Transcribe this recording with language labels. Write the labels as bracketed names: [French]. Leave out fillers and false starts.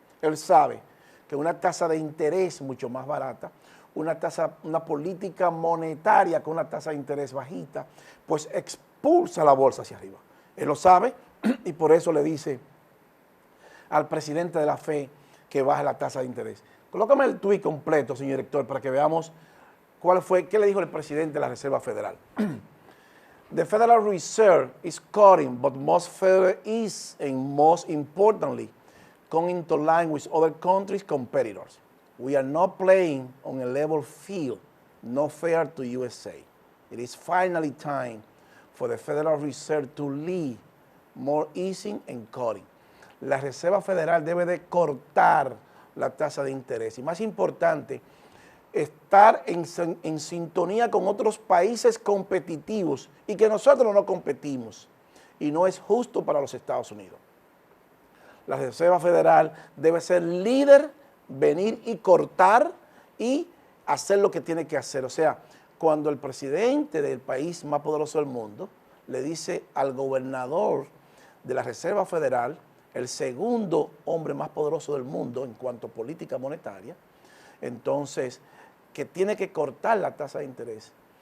[Spanish] Él sabe que una tasa de interés mucho más barata, una política monetaria con una tasa de interés bajita, pues expulsa la bolsa hacia arriba. Él lo sabe y por eso le dice al presidente de la FED que baje la tasa de interés. Colócame el tuit completo, señor director, para que veamos qué le dijo el presidente de la Reserva Federal. [English] The Federal Reserve is cutting, but most federal is, and most importantly, coming into line with other countries' competitors. We are not playing on a level field, no fair to USA. It is finally time for the Federal Reserve to lead more easing and cutting. [Spanish] La Reserva Federal debe de cortar la tasa de interés. Y más importante, estar en sintonía con otros países competitivos y que nosotros no competimos. Y no es justo para los Estados Unidos. La Reserva Federal debe ser líder, venir y cortar y hacer lo que tiene que hacer. O sea, cuando el presidente del país más poderoso del mundo le dice al gobernador de la Reserva Federal, el segundo hombre más poderoso del mundo en cuanto a política monetaria, entonces, que tiene que cortar la tasa de interés.